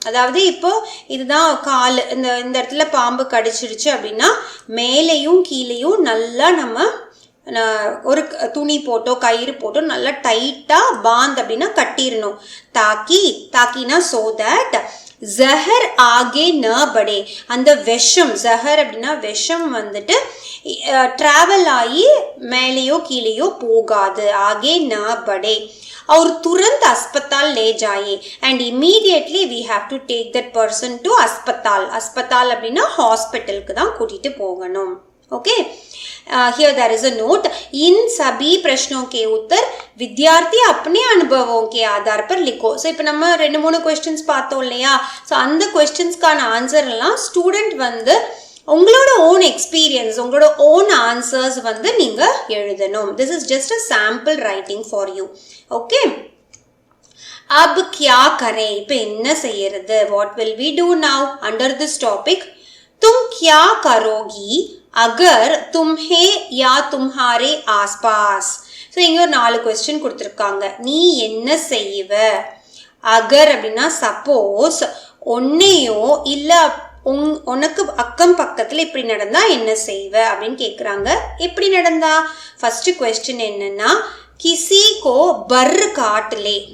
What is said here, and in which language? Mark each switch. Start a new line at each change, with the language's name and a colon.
Tamil: அதாவது இப்போ இதுதான் கால், இந்த இடத்துல பாம்பு கடிச்சிருச்சு அப்படின்னா மேலேயும் கீழேயும் நல்லா நம்ம ஒரு துணி போட்டோ கயிறு போட்டோ நல்லா டைட்டா பாந்த் அப்படின்னா கட்டிடணும். தாக்கினா
English: so that
Hindi: ஜஹர் ஆகே ந படே
Tamil: அந்த விஷம், ஜஹர் அப்படின்னா விஷம் வந்துட்டு டிராவல் ஆகி மேலேயோ கீழேயோ போகாது.
Hindi: ஆகே ந படே और तुरंत अस्पताल ले जाए
English: and immediately we have to take that person to अस्पताल
Tamil: அப்படின்னா ஹாஸ்பிட்டலுக்கு தான் கூட்டிட்டு போகணும்.
English: Okay, here there is a note.
Hindi: इन सभी प्रश्नों के उत्तर विद्यार्थी अपने अनुभवों के आधार पर लिखो.
Tamil: ஸோ இப்போ நம்ம 2-3 क्वेश्चंस பார்த்தோம் இல்லையா? ஸோ அந்த क्वेश्चंस्க்கான ஆன்சர் எல்லாம் ஸ்டூடெண்ட் வந்து உங்களோட ஓன் எக்ஸ்பீரியன்ஸ், உங்களோட ஓன் ஆன்சர்ஸ் வந்து நீங்க எழுதணும்.
English: This is just a sample writing for you.
Hindi: Okay, अब क्या करें?
Tamil: இப்போ என்ன செய்யறது?
English: what will we do now under this topic?
Hindi: तुम क्या करोगी अगर तुम्हें या तुम्हारे आसपास.
Tamil: ஸோ இங்க ஒரு 4 क्वेश्चन கொடுத்துருக்காங்க. நீ என்ன செய்வ? அகர் அப்படின்னா சப்போஸ் ஒன்னையோ இல்ல உனக்கு அக்கம் பக்கத்துல இப்படி நடந்தா என்ன செய்வ அப்படின்னு கேக்குறாங்க. எப்படி நடந்தா? ஃபர்ஸ்ட் क्वेश्चन என்னன்னா
Hindi: கிசி கோ பர் காட்டலே.